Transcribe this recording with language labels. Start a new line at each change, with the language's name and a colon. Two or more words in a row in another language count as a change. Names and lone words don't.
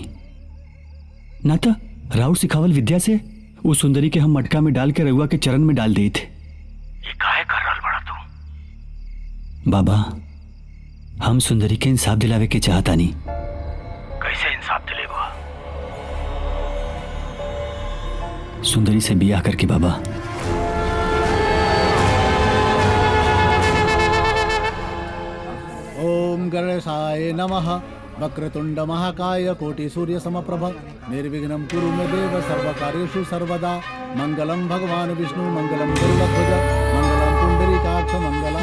Bhojpuri: ना तो राउर सिखावल विद्या से वो सुंदरी के हम मटका में डाल के रउआ के चरण में डाल देते। ये काहे कर रहल बड़ा तू? बाबा, हम सुंदरी के इंसाफ दिलावे के चाहतानी। कैसे इंसाफ दिलेगा? सुंदरी से बियाह करके बाबा।
Sanskrit: ओम गणेशाय नमः। वक्रतुंड महाकाय कोटि सूर्य समप्रभ निर्विघ्नं कुरु मे देव सर्वकार्येषु सर्वदा। मंगलम भगवान विष्णु मंगलम गरुड़ध्वज मंगलम पुंडरीकाक्ष मंगलम।